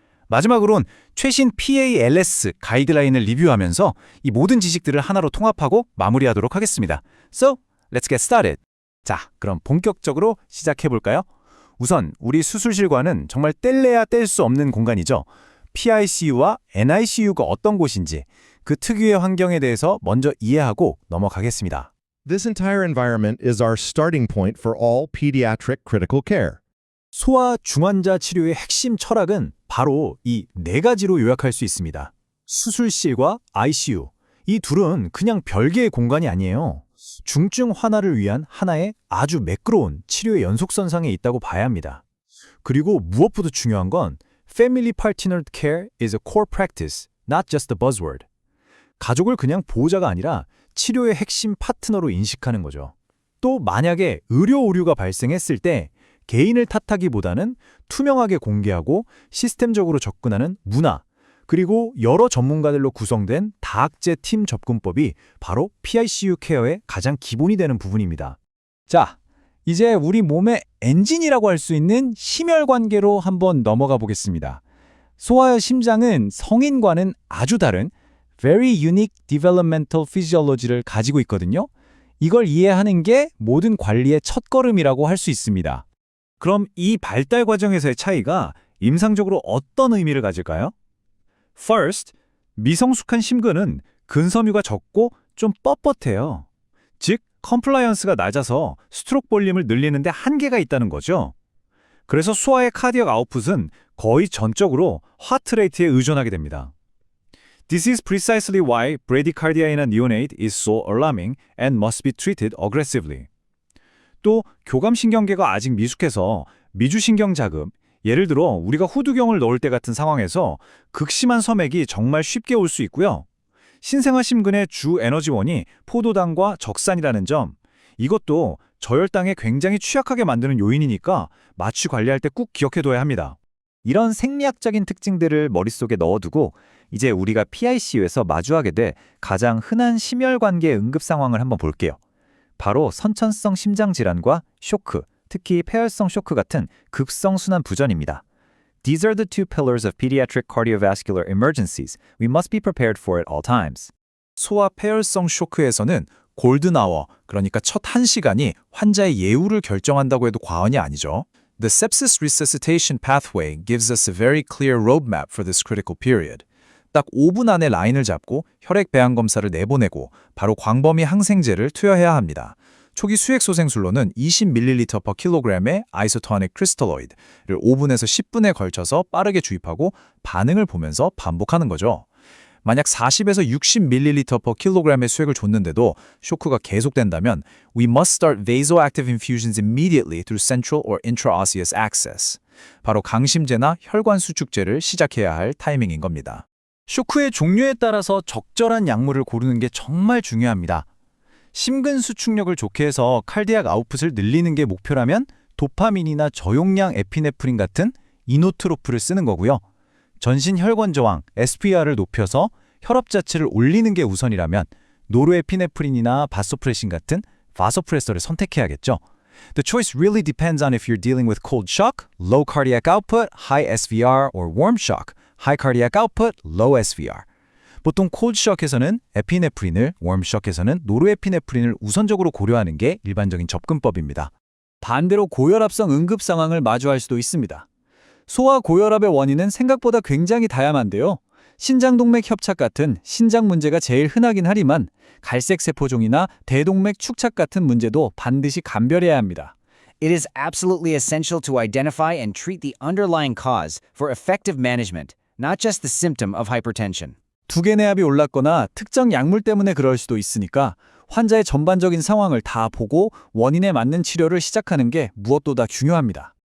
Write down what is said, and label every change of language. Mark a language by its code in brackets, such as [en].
[ko] 마지막으론 최신 PALS 가이드라인을 리뷰하면서 이 모든 지식들을 하나로 통합하고 마무리하도록 하겠습니다. [en] So, let's get started. [ko] 자, 그럼 본격적으로 시작해볼까요? 우선 우리 수술실과는 정말 뗄래야 뗄 수 없는 공간이죠. PICU와 NICU가 어떤 곳인지 그 특유의 환경에 대해서 먼저 이해하고 넘어가겠습니다. [en] This entire environment is our starting point for all pediatric critical care. [ko] 소아 중환자 치료의 핵심 철학은 바로 이 네 가지로 요약할 수 있습니다. 수술실과 ICU, 이 둘은 그냥 별개의 공간이 아니에요. 중증 환아를 위한 하나의 아주 매끄러운 치료의 연속선상에 있다고 봐야 합니다. 그리고 무엇보다 중요한 건 [en] Family Partnered Care is a core practice, not just a buzzword. [ko] 가족을 그냥 보호자가 아니라 치료의 핵심 파트너로 인식하는 거죠. 또 만약에 의료 오류가 발생했을 때 개인을 탓하기보다는 투명하게 공개하고 시스템적으로 접근하는 문화, 그리고 여러 전문가들로 구성된 다학제 팀 접근법이 바로 PICU 케어의 가장 기본이 되는 부분입니다. 자, 이제 우리 몸의 엔진이라고 할 수 있는 심혈관계로 한번 넘어가 보겠습니다. 소아의 심장은 성인과는 아주 다른 [en] Very Unique Developmental Physiology [ko] 를 가지고 있거든요. 이걸 이해하는 게 모든 관리의 첫걸음이라고 할 수 있습니다. 그럼 이 발달 과정에서의 차이가 임상적으로 어떤 의미를 가질까요? [en] First, [ko] 미성숙한 심근은 근섬유가 적고 좀 뻣뻣해요. 즉, 컴플라이언스가 낮아서 스트로크 볼륨을 늘리는데 한계가 있다는 거죠. 그래서 소아의 카디악 아웃풋은 거의 전적으로 하트레이트에 의존하게 됩니다. [en] This is precisely why bradycardia in a neonate is so alarming and must be treated aggressively. [ko] 또 교감신경계가 아직 미숙해서 미주신경 자금, 예를 들어 우리가 후두경을 넣을 때 같은 상황에서 극심한 섬액이 정말 쉽게 올 수 있고요. 신생아 심근의 주 에너지원이 포도당과 적산이라는 점, 이것도 저혈당에 굉장히 취약하게 만드는 요인이니까 마취 관리할 때 꼭 기억해둬야 합니다. 이런 생리학적인 특징들을 머릿속에 넣어두고 이제 우리가 PICU에서 마주하게 될 가장 흔한 심혈관계 응급 상황을 한번 볼게요. 바로 선천성 심장질환과 쇼크, 특히 폐혈성 쇼크 같은 급성순환 부전입니다. [en] These are the two pillars of pediatric cardiovascular emergencies. We must be prepared for at all times. [ko] 소아 폐혈성 쇼크에서는 골든아워, 그러니까 첫 1시간이 환자의 예후를 결정한다고 해도 과언이 아니죠. [en] The sepsis resuscitation pathway gives us a very clear roadmap for this critical period. [ko] 딱 5분 안에 라인을 잡고 혈액 배양 검사를 내보내고 바로 광범위 항생제를 투여해야 합니다. 초기 수액소생술로는 20ml per kg의 아이소토닉 크리스탈로이드를 5분에서 10분에 걸쳐서 빠르게 주입하고 반응을 보면서 반복하는 거죠. 만약 40에서 60ml per kg의 수액을 줬는데도 쇼크가 계속된다면 [en] we must start vasoactive infusions immediately through central or intraosseous access. [ko] 바로 강심제나 혈관 수축제를 시작해야 할 타이밍인 겁니다. 쇼크의 종류에 따라서 적절한 약물을 고르는 게 정말 중요합니다. 심근 수축력을 좋게 해서 칼디악 아웃풋을 늘리는 게 목표라면 도파민이나 저용량 에피네프린 같은 이노트로프를 쓰는 거고요. 전신 혈관 저항 SPR을 높여서 혈압 자체를 올리는 게 우선이라면 노르에피네프린이나 바소프레신 같은 바소프레서를 선택해야겠죠. [en] The choice really depends on if you're dealing with cold shock, low cardiac output, high SVR, or warm shock, high cardiac output, low SVR. [ko] 보통 콜드 쇼크에서는 에피네프린을, 웜 쇼크에서는 노르에피네프린을 우선적으로 고려하는 게 일반적인 접근법입니다. 반대로 고혈압성 응급 상황을 마주할 수도 있습니다. 소아 고혈압의 원인은 생각보다 굉장히 다양한데요. 신장동맥 협착 같은 신장 문제가 제일 흔하긴 하지만 갈색세포종이나 대동맥 축착 같은 문제도 반드시 감별해야 합니다. [en] It is absolutely essential to identify and treat the underlying cause for effective management, not just the symptom of hypertension. [ko] 두개 내압이 올랐거나 특정 약물 때문에 그럴 수도 있으니까 환자의 전반적인 상황을 다 보고 원인에 맞는 치료를 시작하는 게 무엇보다 중요합니다.